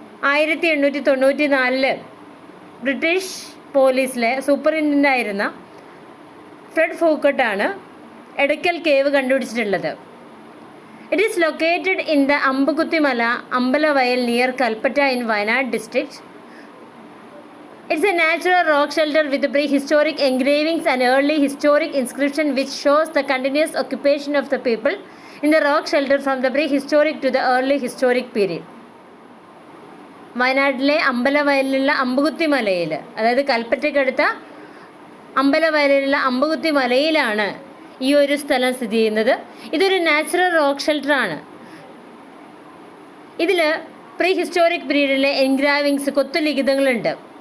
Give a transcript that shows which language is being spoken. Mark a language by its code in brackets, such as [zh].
[ml] 1894 British പോലീസിലെ സൂപ്പറിൻറ്റൻഡൻ്റ് ആയിരുന്ന Fred ഫോക്കട്ടാണ് Edakkal cave കണ്ടുപിടിച്ചിട്ടുള്ളത്. [en] It is located in the Ambukuthimala Ambalavayal near Kalpetta in Wayanad district. It's a natural rock shelter with prehistoric engravings and early historic inscription which shows the continuous occupation of the people in the rock shelter from the prehistoric to the early historic period. [ml] വയനാട്ടിലെ അമ്പലവയലിലുള്ള അമ്പുകുത്തി മലയിൽ, അതായത് കൽപ്പറ്റയ്ക്കടുത്ത അമ്പലവയലിലുള്ള അമ്പുകുത്തി മലയിലാണ് ഈ ഒരു സ്ഥലം സ്ഥിതി ചെയ്യുന്നത്. ഇതൊരു natural rock ഷെൽട്ടറാണ്. ഇതിൽ പ്രീ ഹിസ്റ്റോറിക് പീരീഡിലെ എൻഗ്രാവിങ്സ്, കൊത്തുലിഖിതങ്ങളുണ്ട്.